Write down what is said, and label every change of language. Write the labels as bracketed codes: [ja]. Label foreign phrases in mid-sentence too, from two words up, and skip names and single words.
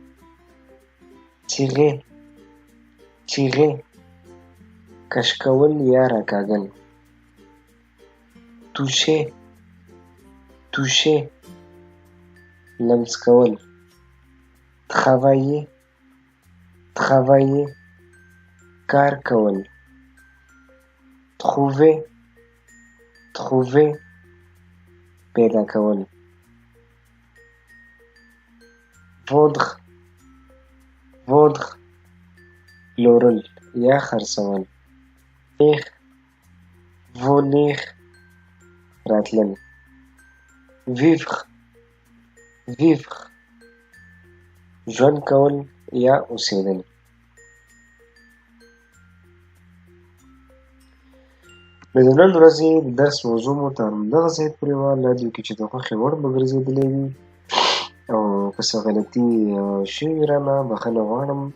[fr] tirer tirer [ps] کش کول یا راکاږل [fr] toucher toucher [ps] لمس کول [fr] travailler travailler [ps] کار کول [fr] trouver trouver [ps] پیدا کول [fr] vendre vendre [ps] پلورل یا خرڅول venir راتلل [fr] vivre vivre [ps] ژوند کول یا اوسېدل. د نن ورځې د درس موضوع مو تر همدغه ځای پورې وه. الله دې وکړي چې د خوښې وړ به ګرځېدلی وي، او که څه غلطي شوې وي رانه بښنه غواړم.